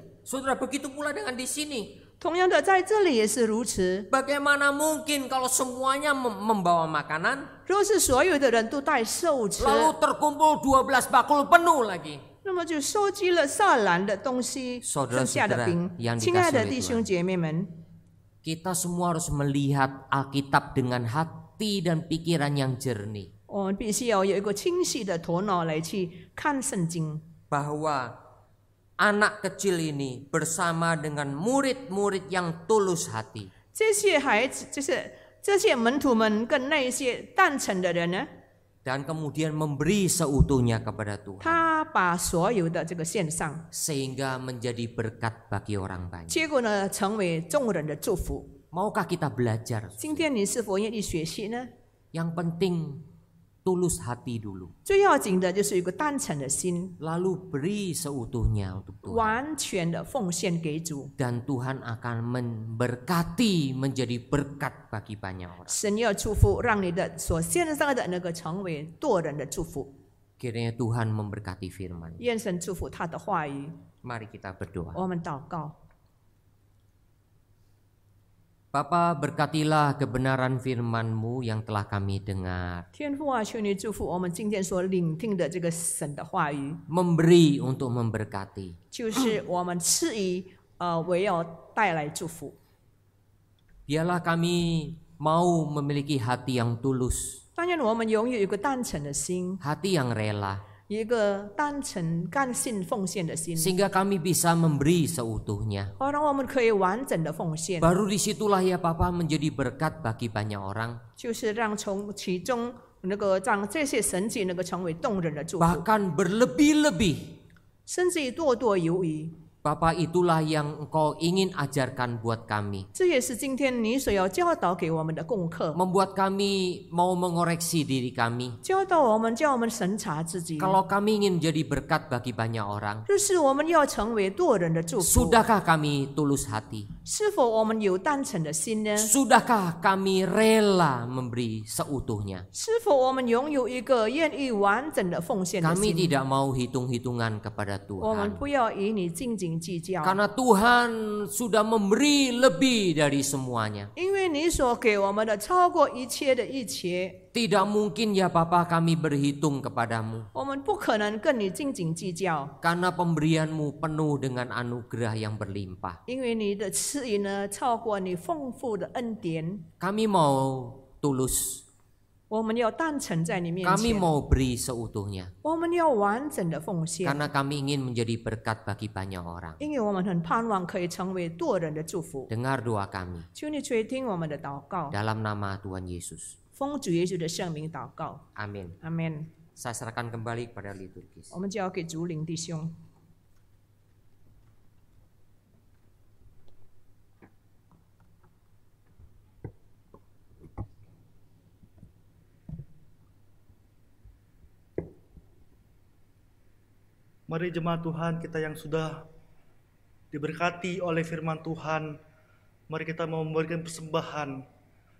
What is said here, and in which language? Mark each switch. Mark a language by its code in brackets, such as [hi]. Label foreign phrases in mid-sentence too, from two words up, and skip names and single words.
[id] Saudara, begitu pula dengan di sini. [zh] 同样的，在这里也是如此。 [id] Bagaimana mungkin kalau semuanya membawa makanan, [zh] 若是所有的人都带食物吃， [id] lalu terkumpul 12 bakul penuh lagi. [zh] 那么就收集了12篮的东西， [id] Saudara-saudara [zh] 剩下的饼 [id] yang。 [zh] 亲爱的 [id] dikasih oleh [zh] 弟兄姐妹们， [id] Kita semua harus melihat Alkitab dengan hati dan pikiran yang jernih. [zh] 我们必须要有一个清晰的头脑来去看圣经。 [id] Bahwa anak kecil ini bersama dengan murid-murid yang tulus hati. [zh] 这些孩子，这些门徒们跟那些诞诚的人呢， [id] Dan kemudian memberi seutuhnya kepada Tuhan. [zh] 他把所有的这个献上， [id] Sehingga menjadi berkat bagi orang banyak. [zh] 结果呢，成为众人的祝福。 [id] Maukah kita belajar? [zh] 今天你是否愿意学习呢？ [id] Yang penting tulus hati dulu. [zh] 最要紧的就是有一个单纯的心， [id] Lalu beri seutuhnya untuk Tuhan. [zh] 完全的奉献给主。 [id] Dan Tuhan akan memberkati menjadi berkat bagi banyak orang. [zh] 神要祝福，让你的所献上的那个成为多人的祝福。 [id] Kiranya Tuhan memberkati firman. [zh] 愿神祝福他的话语。 [id] Mari kita berdoa. [zh] 我们祷告， [id] Bapa, berkatilah kebenaran firman-Mu yang telah kami dengar. [zh] 天父啊，求你祝福我们今天所聆听的这个神的话语， [id] Memberi untuk memberkati. [zh] 就是我们赐予为要带来祝福。 [id] Biarlah kami mau memiliki hati yang tulus, [zh] 但愿我们拥有一个单纯的心， [id] hati yang rela, [zh] 一个单纯甘心奉献的心， [id] sehingga kami bisa memberi seutuhnya. [zh] 好让我们可以完整的奉献， [id] Baru disitulah ya Bapa menjadi berkat bagi banyak orang. [zh] 就是让从其中那个让这些神迹能够成为动人的祝福， [id] Bahkan berlebih-lebih. [zh] 甚至于多多有余。 [id] Bapa, itulah yang Engkau ingin ajarkan buat kami. [zh] 这也是今天你所要教导给我们的功课， [id] Membuat kami mau mengoreksi diri kami. [zh] 教导我们，叫我们审查自己。 [id] Kalau kami ingin menjadi berkat bagi banyak orang, [zh] 就是我们要成为多人的祝福。 [id] sudahkah kami tulus hati? [zh] 是否我们有单纯的心呢？ [id] Sudahkah kami rela memberi seutuhnya? [zh] 是否我们拥有一个愿意完整的奉献的 [id] Kami [zh] 心？ [id] tidak mau hitung-hitungan kepada [zh] 我们 [id] Tuhan. [zh] 不要以你斤斤计较， [id] Karena Tuhan sudah memberi lebih dari semuanya. [zh] 因为你所给我们的超过一切的一切， [id] Tidak mungkin ya Bapa kami berhitung kepadamu. [zh] 我们不可能跟你斤斤计较， [id] Karena pemberianmu penuh dengan anugerah yang berlimpah. [zh] 因为你的赐予呢超过你丰富的恩典。 [id] Kami mau tulus. [zh] 我们要单纯在你面 [id] Kami [zh] 前， [id] mau beri seutuhnya. [zh] 我们要完整的奉献， [id] Karena kami ingin menjadi berkat bagi banyak orang. [zh] 因为我们很盼望可以成为多人的祝福。 [id] Dengar doa kami. [zh] 求你垂听我们的祷告， [id] Dalam nama Tuhan Yesus. [zh] 奉主耶稣的圣名祷告， [id] Amin. [zh] 阿门。 [id] Saya serahkan kembali kepada liturgis. [zh] 我们交给竹林弟兄。 [id] Mari jemaat Tuhan kita yang sudah diberkati oleh firman Tuhan, mari kita mau memberikan persembahan.